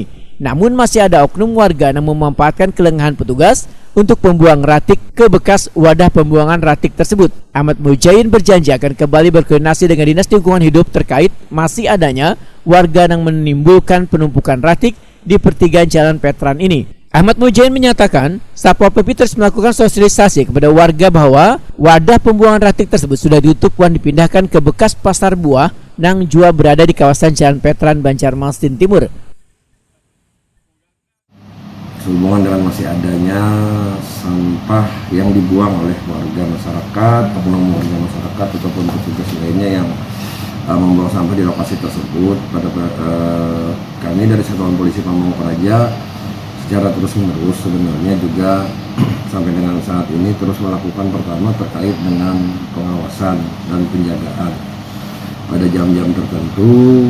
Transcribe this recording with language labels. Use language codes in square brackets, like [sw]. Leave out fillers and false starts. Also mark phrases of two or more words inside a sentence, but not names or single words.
[id] Namun masih ada oknum warga yang memanfaatkan kelengahan petugas untuk membuang ratik ke bekas wadah pembuangan ratik tersebut. Ahmad Mujayin berjanji akan kembali berkoordinasi dengan Dinas Lingkungan Hidup terkait masih adanya warga yang menimbulkan penumpukan ratik di pertigaan Jalan Petran ini. Ahmad Mujayin menyatakan Satpol PP terus melakukan sosialisasi kepada warga bahwa wadah pembuangan ratik tersebut sudah ditutup dan dipindahkan ke bekas pasar buah yang juga berada di kawasan Jalan Petran, Banjarmasin Timur. Sehubungan dengan masih adanya sampah yang dibuang oleh warga masyarakat, oknum warga masyarakat ataupun petugas lainnya yang membuang sampah di lokasi tersebut, kami dari Satuan Polisi Pamong Praja secara terus-menerus sebenarnya juga sampai dengan saat ini terus melakukan pertama terkait dengan pengawasan dan penjagaan pada jam-jam tertentu.